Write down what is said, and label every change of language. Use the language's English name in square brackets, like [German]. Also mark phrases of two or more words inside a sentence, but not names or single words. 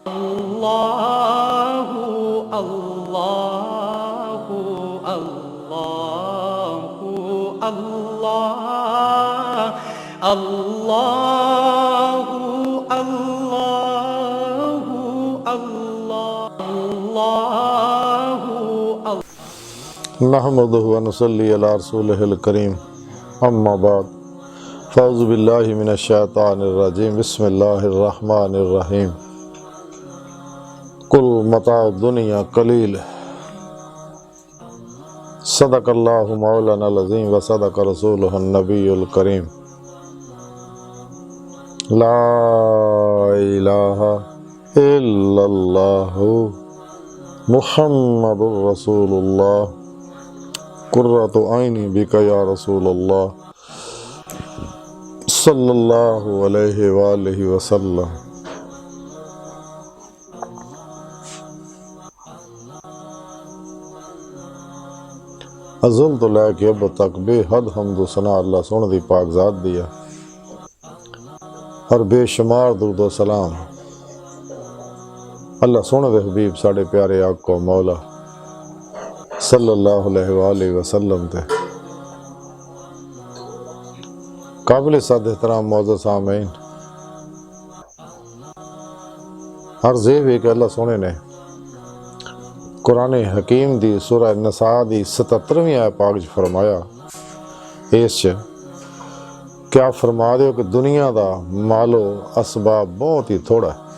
[Arabic] الله الله الله الله الله الله الله نحمده ونصلي على رسوله الكريم أما بعد فأعوذ بالله من الشيطان الرجيم بسم الله الرحمن الرحيم قل متاع الدنيا قليل صدق الله مولانا العظيم وصدق رسوله النبي الكريم لا إله إلا الله محمد رسول الله قرة عيني بك يا رسول الله صلى الله عليه وآله وسلم. [Punjabi] ازل توں لے کے اب تک بے حد حمد و ثنا اللہ سوہنے دی پاک ذات دیاں اور بے شمار درود و سلام اللہ سوہنے دے حبیب ساڈے پیارے آقا مولا [Arabic] صلى الله عليه وسلم [Punjabi] تے قابلِ صد احترام موجود سامعین عرض ہے کہ اللہ سوہنے نے قرآن حکیم دی سورہ نساء دی 77ویں آیت پاک چ فرمایا اس کیا فرما دو کہ دنیا دا مال و اسباب بہت ہی تھوڑا ہے.